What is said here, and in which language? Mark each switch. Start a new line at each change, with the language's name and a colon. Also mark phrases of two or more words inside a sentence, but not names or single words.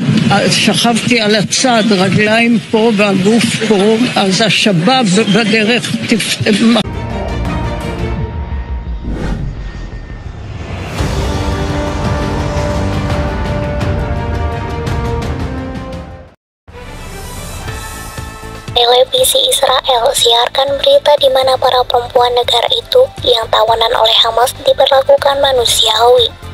Hebrew: שכבתי על הצד, רגליים פה והגוף פה, אז השבב בדרך
Indonesian: Televisi Israel siarkan berita di mana para perempuan negara itu yang tawanan oleh Hamas diperlakukan manusiawi.